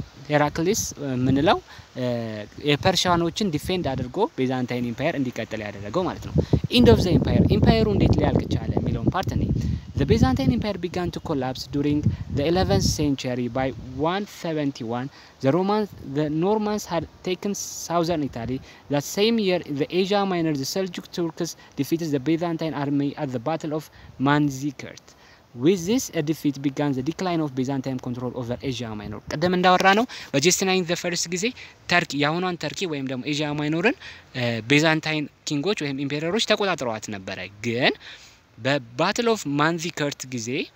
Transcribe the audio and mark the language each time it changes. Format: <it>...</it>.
<am>ሄራክሊስ ምንለው የፐርሺያኖችን ዲፌንድ አድርጎ ቤዛንታይን ኢምፓየር እንዲቀጥል ያደረገው ማለት ነው</am> <en>end of the empire</en> <am>ኢምፓየሩ እንዴት ሊያልቅ ቻለ የሚለው ፓርት ነው</am> <en>The Byzantine Empire began to collapse during the 11th century. By 171, the Normans had taken southern Italy. That same year, the Asia Minor, the Seljuk Turks defeated the Byzantine army at the Battle of Manzikert. With this defeat began the decline of Byzantine control over Asia Minor.</en> <am>ቀደም እንዳወራነው በጀስቲናይን ዘ ፈርስት ጊዜ ተርኪ ያሁኗን ተርኪ ወይም ደግሞ ኤዥያ ማይኖርን ቤዛንታይን ኪንጎች ወይም ኢምፔረሮች ተቆጣጥረዋት ነበር ግን በባትል ኦፍ ማንዚከርት ጊዜ</am>